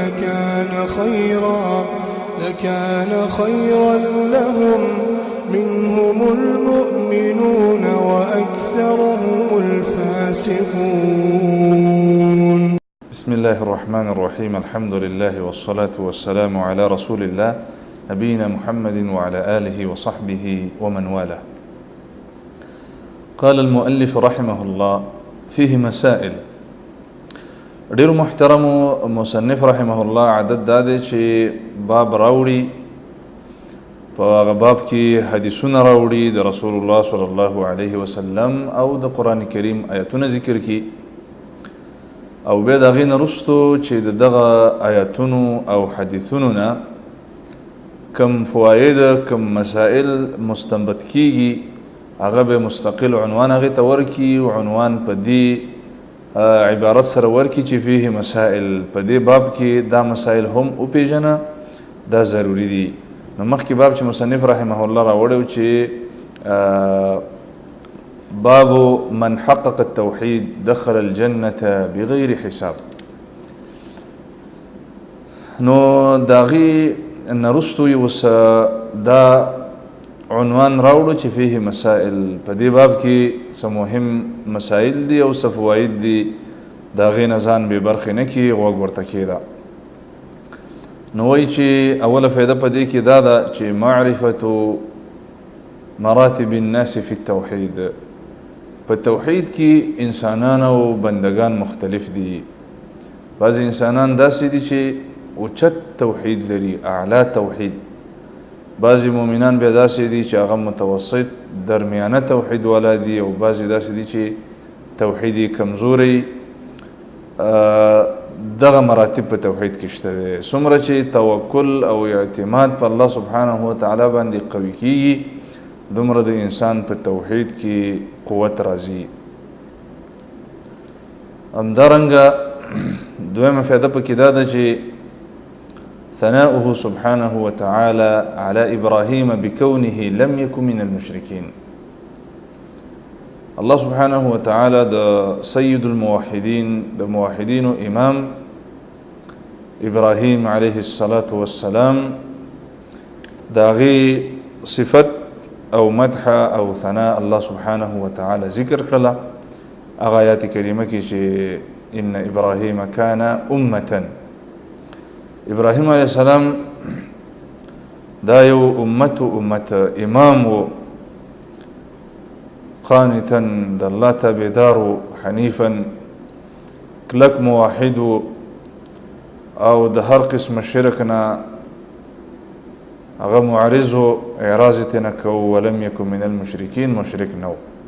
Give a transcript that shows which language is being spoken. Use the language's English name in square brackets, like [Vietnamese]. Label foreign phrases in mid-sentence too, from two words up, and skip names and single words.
[Arabic] لكان خيرا لهم منهم المؤمنون وأكثرهم الفاسقون. بسم الله الرحمن الرحيم. الحمد لله والصلاة والسلام على رسول الله نبينا محمد وعلى آله وصحبه ومن والاه. قال المؤلف رحمه الله فيه مسائل. [Pashto] ډیر محترم مصنف [Arabic] رحمه الله [Pashto] عدد داده چې باب راوړي، په هغه باب کې حدیثونه راوړي د رسول [Arabic] الله صلی الله علیه وسلم [Pashto] او د قرآن کریم آیاتونه ذکر کی، او بیا د هغې نه وروستو چې دغه آیاتونو او حدیثونو نه کم فواید کم مسائل مستنبط کیږي هغه به مستقل عنوان هغې ته ورکي، عنوان په دې عبارت سره ورکي چې [Arabic] فيه مسائل، [Pashto] په دې باب کې دا مسائل هم وپېژنه، دا ضروري دي. نو مخکې باب چې مصنف [Arabic] رحمه الله [Pashto] راوړی و چې [Arabic] باب من حقق التوحید دخل الجنة بغیر حساب، [Pashto] نو د هغې نه وروستو یې اوس دا عنوان راوړو چې [Arabic] فيه مسائل، [Pashto] په دې باب کې څه مهم مسائل دي او څه فواید دي، د هغې نه ځان بې برخې نه کړي، غوږ ورته کېږده. نو وایي چې اوله فایده په دې کې دا ده چې [Arabic] معرفة مراتب الناس فی التوحید، [Pashto] په توحید کې انسانان او بندگان مختلف دي. بعضې انسانان داسې دي چې اوچت توحید لري، اعلی توحید، بعضی مؤمنان بیا داسې دي چې هغه متوسط درمیانه توحید والا دي، او بعضی داسې دي چې توحید یې کمزوری. دغه مراتب په توحید کې شته دی. څومره چې توکل او اعتماد په [Arabic] الله سبحانه وتعالی [Pashto] باندې قوي کیږي، دومره د انسان په توحید کې قوت راځي. همدارنګه دویمه فایده پکې دا ده چې [Arabic] ثناؤه سبحانه وتعالى على إبراهيم بكونه لم يكن من المشركين. الله سبحانه وتعالى [Pashto] دا [Arabic] سيد الموحدين، [Pashto] دا موحدين إمام إبراهيم [Arabic] عليه الصلاة والسلام، [Pashto] دا غي صفت أو مدح أو ثناء [Arabic] الله سبحانه وتعالى [Pashto] ذكر كلا آيات كريمة كي [Arabic] إن إبراهيم كان أمة. [Pashto] ابراهیم [Arabic] علیه السلام [Pashto] دا یو امت امام و، قانتا د الله تابعدار و، حنیفا کلک موحد و، او د هر قسم شرک نه هغه معرض و، اعراض یې نه کوو، [Arabic] ولم یکن من المشرکین، [Pashto] مشرک نه و.